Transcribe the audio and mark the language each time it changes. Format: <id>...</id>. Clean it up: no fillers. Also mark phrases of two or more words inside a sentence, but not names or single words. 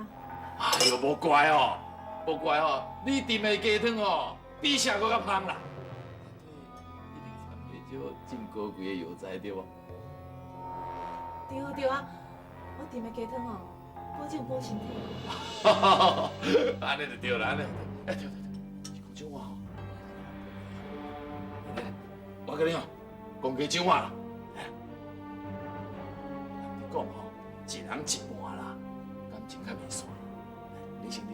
<nan>哎呦，无怪哦，无怪哦，你炖的鸡汤哦，比啥搁较香啦。一定掺迄少真高贵的药材对无？对啊对啊，我炖的鸡汤哦，保证补身体。安尼就对啦，安尼就对。哎，对，是讲酒碗吼。来，我甲你讲，讲鸡酒碗啦。你讲吼，一人一半啦，感情较袂散。你先啉。</nan>